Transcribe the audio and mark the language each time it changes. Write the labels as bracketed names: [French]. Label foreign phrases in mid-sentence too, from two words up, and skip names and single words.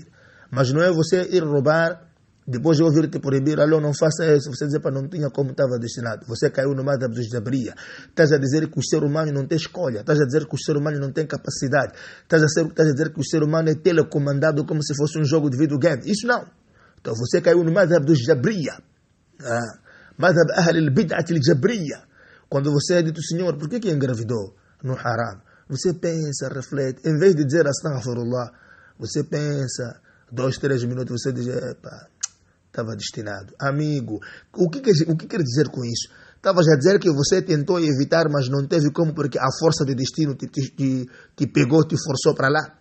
[Portuguese] Mas não é você ir roubar, depois de ouvir-te proibir, alô, não faça isso, você dizer, não tinha como estava destinado. Você caiu no madhab dos Jabriya. Estás a dizer que o ser humano não tem escolha, estás a dizer que o ser humano não tem capacidade, estás a dizer que o ser humano é telecomandado como se fosse um jogo de videogame. Isso não. Então você caiu no madhab dos Jabriya. [Arabic] مذهب أهل البدعة الجبرية. [Portuguese] Quando você é dito, Senhor, por que engravidou no haram? Você pensa, reflete, em vez de dizer astaghfirullah, você pensa, 2, 3 minutos, você diz, estava destinado. Amigo, o que quer dizer com isso? Estavas a dizer que você tentou evitar, mas não teve como, porque a força do destino te pegou, te forçou para lá.